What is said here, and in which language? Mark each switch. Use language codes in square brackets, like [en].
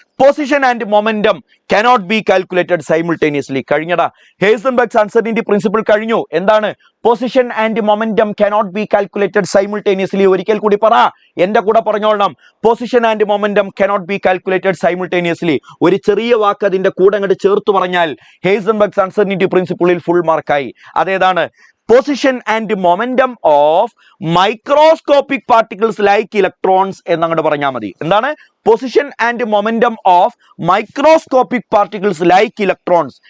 [en] Position and momentum cannot be calculated simultaneously. [ml] കഴിഞ്ഞടാ. ഹെയ്സൻബർഗ്സ് uncertainty principle കഴിഞ്ഞു. എന്താണ്? [en] Position and momentum cannot be calculated simultaneously. [ml] ഒരിക്കൽ കൂടി പറ, എന്റെ കൂടെ പറഞ്ഞോളണം. [en] Position and momentum cannot be calculated simultaneously. [ml] ഒരു ചെറിയ വാക്ക് അതിന്റെ കൂടെ അങ്ങോട്ട് ചേർത്ത് പറഞ്ഞാൽ ഹെയ്സൻബർഗ്സ് അൺസർട്ടനിറ്റി പ്രിൻസിപ്പിളിൽ ഫുൾ മാർക്കായി. അതേതാണ്? [en] position and momentum of microscopic particles like electrons [ml] എന്നങ്ങോട്ട് പറഞ്ഞാൽ മതി. എന്താണ്? [en] Position and momentum of microscopic particles like electrons.